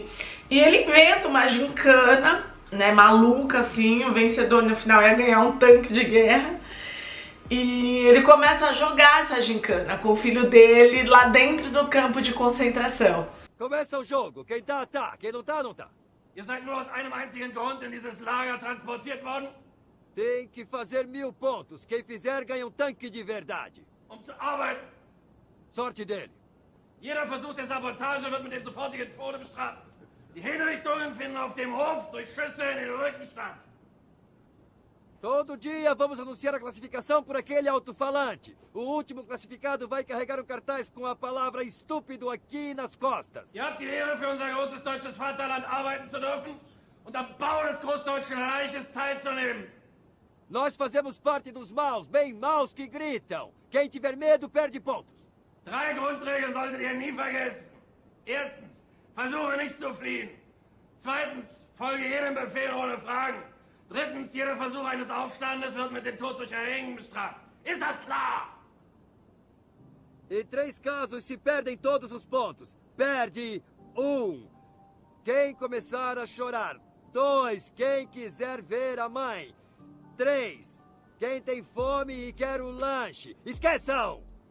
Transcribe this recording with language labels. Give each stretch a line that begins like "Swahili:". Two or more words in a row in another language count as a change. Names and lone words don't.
Portuguese: E ele inventa uma gincana, né, maluca assim, o vencedor no final ia ganhar um tanque de guerra. E ele começa a jogar essa gincana com o filho dele lá dentro do campo de concentração. Começa o jogo, quem tá, quem não tá, não tá.
German: Ihr seid nur aus einem einzigen Grund in dieses Lager transportiert worden?
Portuguese: Tem que fazer 1000 pontos. Quem fizer ganha um tanque de verdade.
German: Zu arbeiten.
Portuguese: Sorte dele.
German: Jeder Versuch der Sabotage wird mit dem sofortigen Tode bestraft. Die Hinrichtungen finden auf dem Hof durch Schüsse in den Rücken statt.
Portuguese: Todo dia vamos anunciar a classificação por aquele alto-falante. O último classificado vai carregar um cartaz com a palavra estúpido aqui nas costas.
German: Ihr habt die Ehre, für unser großes deutsches Vaterland arbeiten zu dürfen und am Bau des Großdeutschen Reiches teilzunehmen.
Portuguese: Nós fazemos parte dos maus, bem maus que gritam. Quem tiver medo perde pontos.
German: 3 Grundregeln solltet ihr nie vergessen. Erstens, versuche nicht zu fliehen. Zweitens, folge jedem Befehl ohne Fragen. Drittens, jeder Versuch eines Aufstandes wird mit dem Tod durch Erhängen bestraft. Ist das klar?
Portuguese: Em 3 casos se perdem todos os pontos. Perde 1. Quem começar a chorar. 2. Quem quiser ver a mãe. 3. Quem tem fome e quer um lanche. Esqueçam!